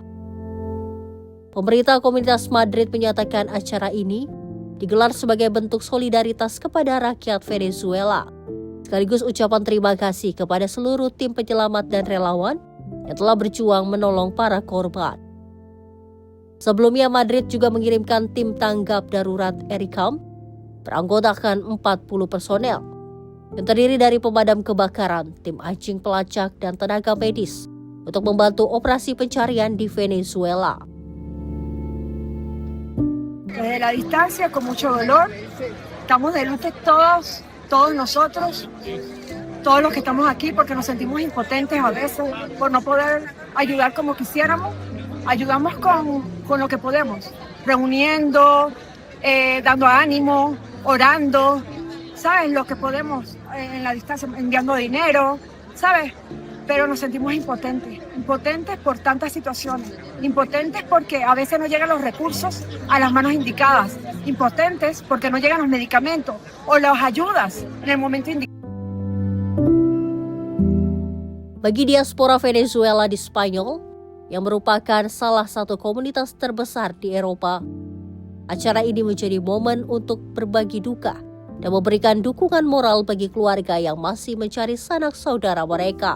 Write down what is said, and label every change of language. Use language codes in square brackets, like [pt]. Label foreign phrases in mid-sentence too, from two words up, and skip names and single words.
[id] Pemerintah Komunitas Madrid menyatakan acara ini digelar sebagai bentuk solidaritas kepada rakyat Venezuela sekaligus ucapan terima kasih kepada seluruh tim penyelamat dan relawan yang telah berjuang menolong para korban. Sebelumnya, Madrid juga mengirimkan tim tanggap darurat Ericam beranggotakan 40 personel yang terdiri dari pemadam kebakaran, tim anjing pelacak, dan tenaga medis untuk membantu operasi pencarian di Venezuela. [es] Desde la distancia, con mucho dolor, estamos de luto todos nosotros, todos los que estamos aquí, porque nos sentimos impotentes a veces por no poder ayudar como quisiéramos. Ayudamos con lo que podemos, reuniendo, dando ánimo, orando, ¿sabes? Lo que podemos en la distancia, enviando dinero, ¿sabes? Pero nos sentimos impotentes por tantas situaciones, impotentes porque a veces no llegan los recursos a las manos indicadas, impotentes porque no llegan los medicamentos o las ayudas en el momento indicado. [id] Bagi diaspora Venezuela di Spanyol, yang merupakan salah satu komunitas terbesar di Eropa, acara ini menjadi momen untuk berbagi duka dan memberikan dukungan moral bagi keluarga yang masih mencari sanak saudara mereka.